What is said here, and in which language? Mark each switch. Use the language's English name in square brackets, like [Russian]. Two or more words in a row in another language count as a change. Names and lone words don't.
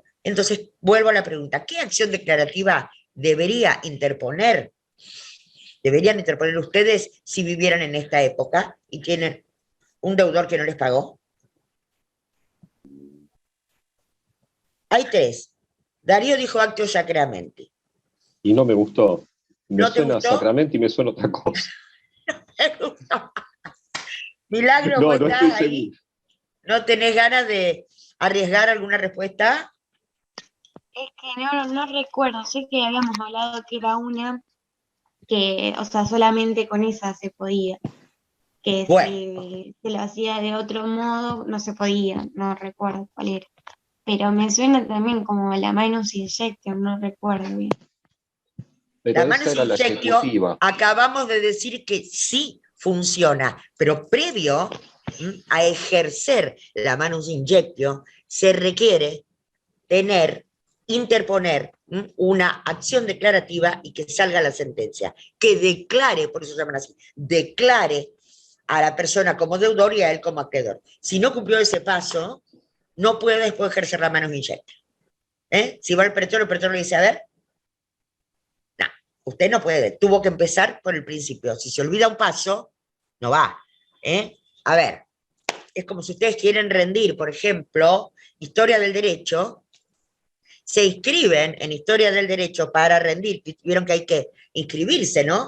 [Spanish] Entonces, vuelvo a la pregunta, ¿qué acción declarativa deberían interponer ustedes si vivieran en esta época y tienen un deudor que no les pagó? Hay tres. Darío dijo [Latin] actio sacramenti. [Spanish] Y no me gustó. Me ¿No te suena gustó? Sacramento y me suena otra cosa. Me gustó. Milagro, No, ¿vos no estás estoy ahí? seguro. ¿No tenés ganas de arriesgar alguna respuesta? Es que no recuerdo, sé que habíamos hablado que era una que, o sea, solamente con esa se podía. Que Bueno. si se lo hacía de otro modo, no se podía, no recuerdo cuál era. Pero me suena también como la [Latin] Minus Injection, [Spanish] no recuerdo bien. Pero La esa manus era la injectio, ejecutiva. acabamos de decir que sí funciona, pero previo a ejercer la [Latin] manus injectio, [Spanish] se requiere interponer una acción declarativa y que salga la sentencia, que declare, por eso se llaman así, declare a la persona como deudor y a él como acreedor. Si no cumplió ese paso, no puede después ejercer la [Latin] manus injectio. [Spanish] Si va el pretor le dice, a ver, no, usted no puede, tuvo que empezar por el principio. Si se olvida un paso, no va. A ver, es como si ustedes quieren rendir, por ejemplo, historia del derecho, se inscriben en historia del derecho para rendir, vieron que hay que inscribirse, ¿no?